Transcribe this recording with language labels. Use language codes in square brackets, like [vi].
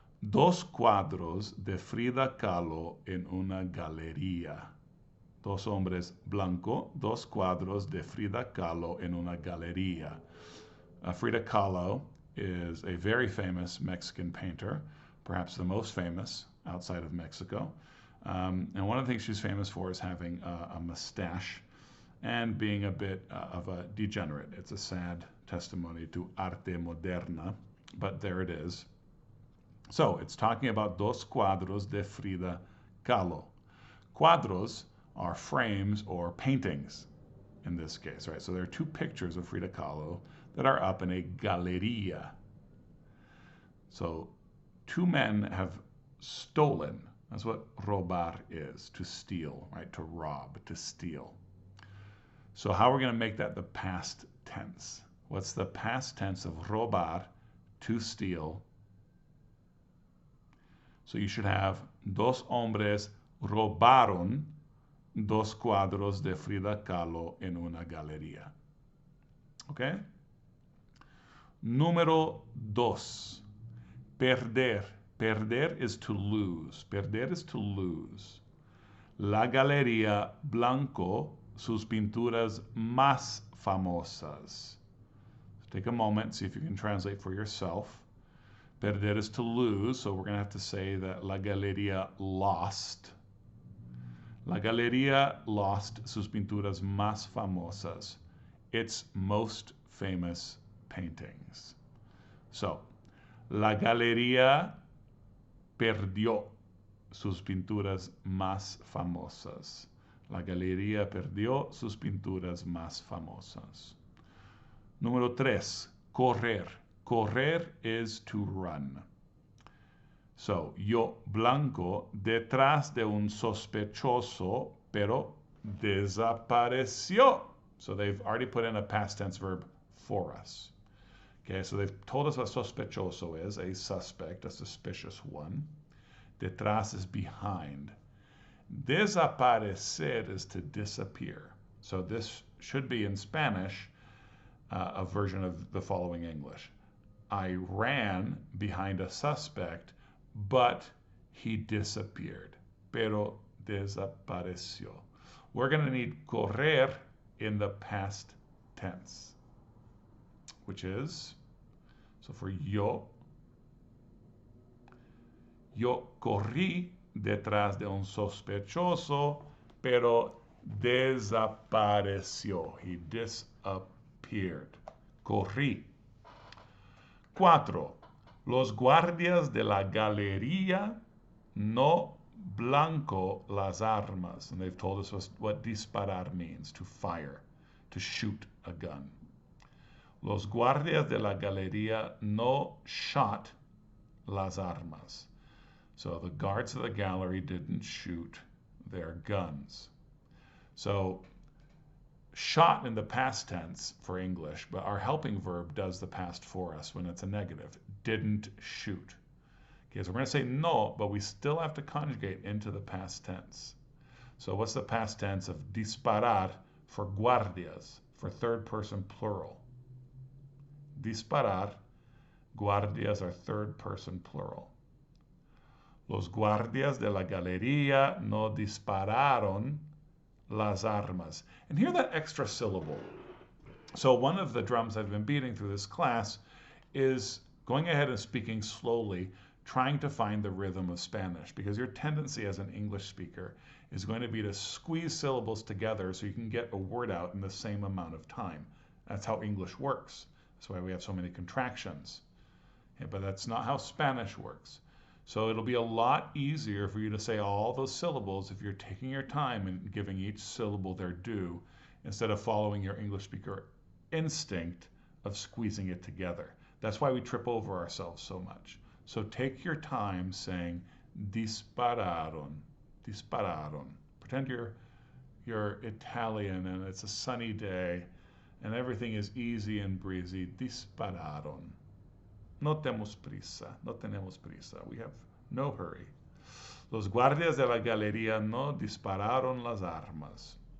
[es] Dos cuadros de Frida Kahlo en una galería. Dos hombres, blanco. Dos cuadros de Frida Kahlo en una galería. [en] Frida Kahlo is a very famous Mexican painter, perhaps the most famous outside of Mexico. And one of the things she's famous for is having a mustache and being a bit of a degenerate. It's a sad testimony to arte moderna, but there it is. So it's talking about [es] dos cuadros de Frida Kahlo. [en] Cuadros are frames or paintings. in this case, right? So there are two pictures of Frida Kahlo that are up in a galeria. So two men have stolen. That's what robar is, to steal, right? To rob, to steal. So how are we going to make that the past tense? What's the past tense of robar, to steal? So you should have [es] dos hombres robaron dos cuadros de Frida Kahlo en una galería. Okay? Número dos. Perder. [en] Perder is to lose. Perder is to lose. [es] La Galería Blanco, sus pinturas más famosas. [en] Take a moment, see if you can translate for yourself. Perder is to lose, so we're going to have to say that La Galería lost. La Galería lost [es] sus pinturas más famosas, [en] its most famous paintings. [es] So, La Galería perdió sus pinturas más famosas. La Galería perdió sus pinturas más famosas. Número 3, correr. Correr [en] is to run. [es] So, yo blanco detrás de un sospechoso, pero desapareció. [en] So they've already put in a past tense verb for us. Okay, so they've told us what sospechoso is, a suspect, a suspicious one. Detrás is behind. Desaparecer is to disappear. So this should be in Spanish a version of the following English. I ran behind a suspect, but he disappeared. [es] Pero desapareció. [en] We're going to need correr in the past tense, which is, so for [es] yo corrí detrás de un sospechoso, pero desapareció. [en] He disappeared. Corrí. 4. [es] Los guardias de la galería no blanco las armas. [en] And they've told us what disparar means, to fire, to shoot a gun. Los guardias de la galería no shot las armas. So the guards of the gallery didn't shoot their guns. So shot in the past tense for English, but our helping verb does the past for us when it's a negative. Didn't shoot. Okay, so we're going to say no, but we still have to conjugate into the past tense. So what's the past tense of disparar for guardias, for third person plural? Disparar, guardias are third person plural. [es] Los guardias de la galería no dispararon las armas. [en] And hear that extra syllable. So one of the drums I've been beating through this class is going ahead and speaking slowly, trying to find the rhythm of Spanish, because your tendency as an English speaker is going to be to squeeze syllables together so you can get a word out in the same amount of time. That's how English works. That's why we have so many contractions. Okay, but that's not how Spanish works. So it'll be a lot easier for you to say all those syllables if you're taking your time and giving each syllable their due, instead of following your English speaker instinct of squeezing it together. That's why we trip over ourselves so much. So take your time saying dispararon, dispararon. Pretend you're Italian and it's a sunny day and everything is easy and breezy. [es] Dispararon. No tenemos prisa, no tenemos prisa. [en] We have no hurry. [es] Los guardias de la galería no dispararon las armas.